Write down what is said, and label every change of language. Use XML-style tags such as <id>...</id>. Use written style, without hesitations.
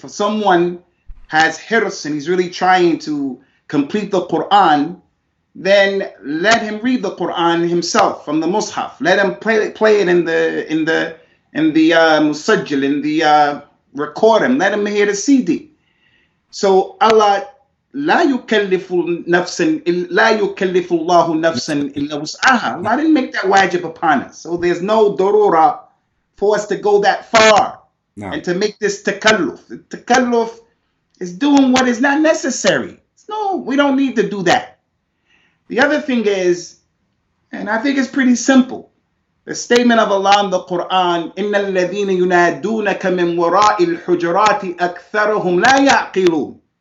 <en>If someone has hirs and he's really trying to complete the Quran, then let him read the Quran himself from the Mus'haf. Let him play it in the musajjal, in the record him. Let him hear the CD.</en> <ar>So Allah لا يكلف الله نفسا إلا وسعها.</ar> <en>Allah didn't make that wajib upon us. So there's no darura for us to go that far and to make this takalluf. The takalluf is doing what is not necessary. No, we don't need to do that. The other thing is, and I think it's pretty simple, the statement of Allah in the Quran,</en> <ar>إِنَّ الَّذِينَ يُنَادُونَكَ مِنْ وَرَاءِ الْحُجُرَاتِ أَكْثَرُهُمْ لَا يَعْقِلُونَ.</ar>